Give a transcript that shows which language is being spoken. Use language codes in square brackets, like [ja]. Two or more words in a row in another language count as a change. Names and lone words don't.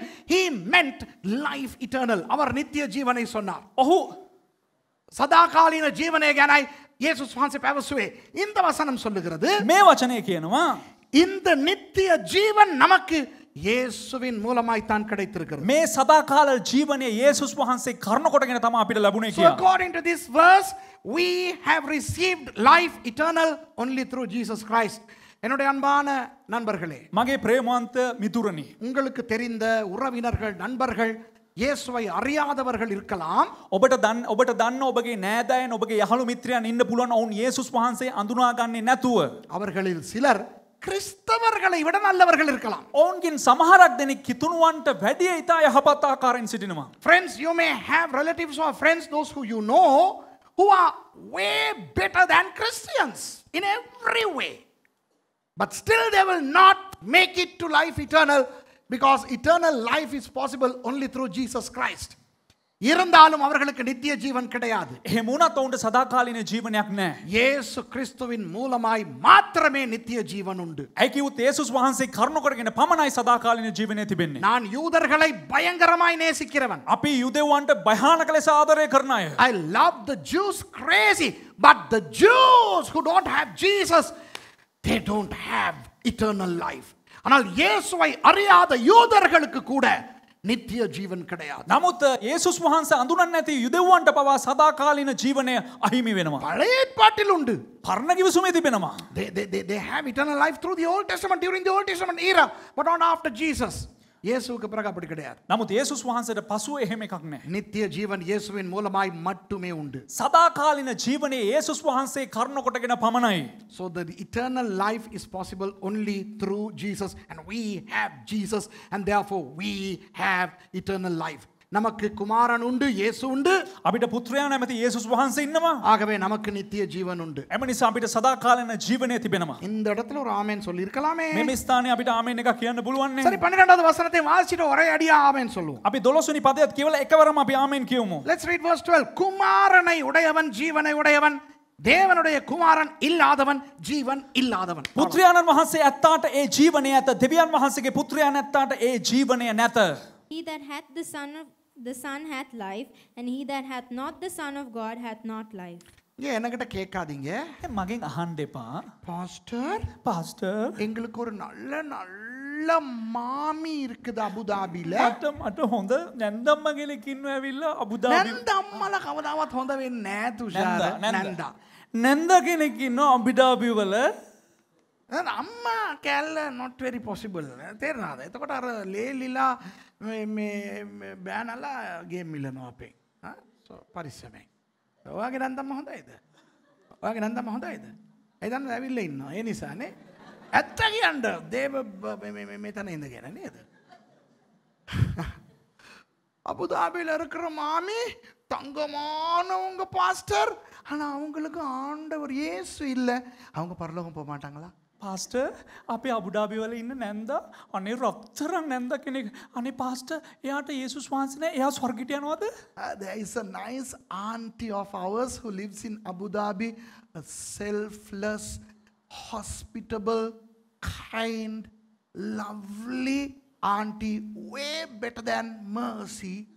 [en] He meant life eternal. [ta] அவர் நித்திய ஜீவனை சொன்னார். [si] ඔහු සදාකාලීන ජීවනය ගැනයි යේසුස් වහන්සේ පැවසුවේ. [ta] இந்த வசனம் சொல்லுகிறது, [si] මේ වචනය කියනවා [ta] இந்த நித்திய ஜீவன் நமக்கு இயேசுவின் மூலமாய் தான் கிடைத்திருக்கிறது. [si] මේ සදාකාල ජීවනය යේසුස් වහන්සේ කරුණ කොටගෙන තමයි අපිට ලැබුණේ [en] So [si] කියලා. [en] according to this verse, we have received life eternal only through Jesus Christ. [ta] என்னுடைய அன்பான நண்பர்களே, [si] මගේ ප්‍රේමවන්ත මිතුරනි, [ta] உங்களுக்கு தெரிந்த உறவினர்கள், நண்பர்கள், இயேசுவை அறியாதவர்கள் இருக்கலாம். [si] ඔබට දන්න ඔබගේ නෑදෑයන් ඔබගේ යහළු මිත්‍රයන් ඉන්න පුළුවන් ඔවුන් යේසුස් වහන්සේ අඳුනාගන්නේ නැතුව. [ta] அவர்களில் சிலர் கிறிஸ்தவர்களை விட நல்லவர்கள் இருக்கலாம். [si] ඔවුන්ගෙන් සමහරක් දෙනෙක් කිතුණුවන්ට වැඩිය ඉතා යහපත් ආකාරයෙන් සිටිනවා. [en] Friends, you may have relatives or friends, those who you know, who are way better than Christians in every way. But still they will not make it to life eternal, because eternal life is possible only through Jesus Christ. [ta] இருந்தாலும் அவர்களுக்கு நித்திய ஜீவன் கிடையாது. [si] එහෙම වුණත් ඔවුන්ට සදාකාලීන ජීවනයක් නැහැ. [ta] இயேசு கிறிஸ்துவின் மூலமாய் மாத்திரமே நித்திய ஜீவன் உண்டு. [si] ඇයි කිව්වොත් යේසුස් වහන්සේ කරුණ කොටගෙන පමණයි සදාකාලීන ජීවනය තිබෙන්නේ. [ta] நான் யூதர்களை பயங்கரமாய் நேசிக்கிறவன். [si] අපි යුදෙව්වන්ට භයානක ලෙස ආදරය කරන අය. [en] I love the Jews crazy, but the Jews who don't have Jesus, they don't have eternal life. [ta] ஆனால் இயேசுவை அறியாத யூதர்களுக்கு கூட நித்திய ஜீவன் கிடையாது. [si] නමුත් යේසුස් වහන්සේ අඳුනන්නේ නැති යුදෙව්වන්ට පවා සදාකාලීන ජීවනය අහිමි වෙනවා. [ta] பழைய ஏற்பாட்டில் உண்டு. [si] පරණ කිවිසුමේ තිබෙනවා. [en] They have eternal life through the Old Testament, during the Old Testament era, but not after Jesus. [ta] இயேசுவுக்கு பிறகு அப்படி கிடையாது. [si] නමුත් යේසුස් වහන්සේට පසුව එහෙම එකක් නැහැ. [ta] நித்திய ஜீவன் இயேசுவின் மூலமாய் மட்டுமே உண்டு. [si] සදාකාලීන ජීවනයේ යේසුස් වහන්සේ කරුණ කොටගෙන පමණයි. [en] So the eternal life is possible only through Jesus, and we have Jesus, and therefore we have eternal life. [ta] நமக்கு குமாரன் உண்டு, இயேசு உண்டு. [si] අපිට පුත්‍රයා නැමැති යේසුස් වහන්සේ ඉන්නවා. [ta] ஆகவே நமக்கு நித்திய ஜீவன் உண்டு. [si] එම නිසා අපිට සදාකාලීන ජීවනය තිබෙනවා. [ta] இந்த இடத்துல ஒரு ஆமென் சொல்லி இருக்கலாமே. [si] මේ ස්ථානයේ අපිට ආමෙන් එකක් කියන්න පුළුවන් නේ. [ta] சரி, 12வது வசனத்தை வாசிச்சிட்டு ஒரே அடியா ஆமென் சொல்லுவோம். [si] අපි 12 වෙනි පදයට කියවලා එකවරම අපි ආමෙන් කියමු. [en] Let's read verse 12. [ta] குமாரனை உடையவன் ஜீவனை உடையவன், தேவனுடைய குமாரன் இல்லாதவன் ஜீவன் இல்லாதவன். [si] පුත්‍රයාණන් වහන්සේ ඇත්තාට ඒ ජීවනය ඇත. දෙවියන් වහන්සේගේ පුත්‍රයාණන් ඇත්තාට ඒ ජීවනය නැත. [en] He that hath the Son hath life, and he that hath not the Son of God hath not life. [ta] ஏன் என்கிட்ட கேட்காதீங்க, [si] මගෙන් අහන්න එපා. [ta] பாஸ்டர் [si] පාස්ටර් [ta] எங்களுக்கு ஒரு நல்ல நல்ல மாமி இருக்குது அபுதாபில. [si] මට හොඳ නැන්දම්ම කෙනෙක් ඉන්නවා ඇවිල්ලා අබුදාබි. නැන්ද අම්මලා කවදාවත් හොඳ වෙන්නේ නැහැ තුෂාර. නැන්ද නැන්ද කෙනෙක් ඉන්නවා අබුදාබි වල. අම්මා කැල්ල [en] not very possible. [si] තේරෙනවද? එතකොට අර ලේලිලා මේ බෑනලා ගේම් මිලනවා අපේ. පරිස්සමෙන්. ඔයාගේ නැන්දම්ම හොඳයිද? ඔයාගේ නැන්දම්ම හොඳයිද? ඒ දන්න ඇවිල්ලා ඉන්නවා. ඒ නිසානේ. ඇත්ත කියන්න දේව මෙතන ඉඳගෙන නේද? [ta] அபுதாபியில் இருக்கிற மாமி தங்கமானவங்க பாஸ்டர், ஆனா அவங்களுக்கு ஆண்டவர் இயேசு இல்லை. அவங்க பரலோகம் போக மாட்டாங்களா? [si] පාස්ටර් අපි අබුඩාබි වල ඉන්න නැන්දා අනේ රත්තරන් නැන්ද කෙනෙක්. අනේ පාස්ටර් එයාට යේසුස් වහන්සේ නැහැ. එයා ස්වර්ගයට යනවද? [en] There is a nice auntie of ours who lives in Abu Dhabi, a selfless, hospitable, kind, lovely auntie, way better than Mercy.